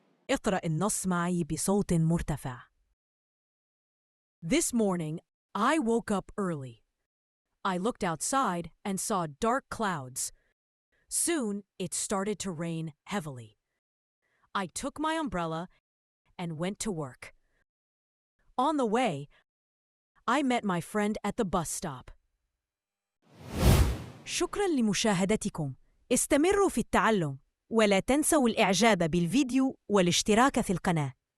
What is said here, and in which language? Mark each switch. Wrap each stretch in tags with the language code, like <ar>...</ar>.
<ar>اقرأ النص معي بصوت مرتفع.</ar> <en>This morning, I woke up early. I looked outside and saw dark clouds. Soon, it started to rain heavily. I took my umbrella and went to work. On the way, I met my friend at the bus stop.</en> <ar>شكراً لمشاهدتكم. استمروا في التعلم. ولا تنسوا الإعجاب بالفيديو والاشتراك في القناة.</ar>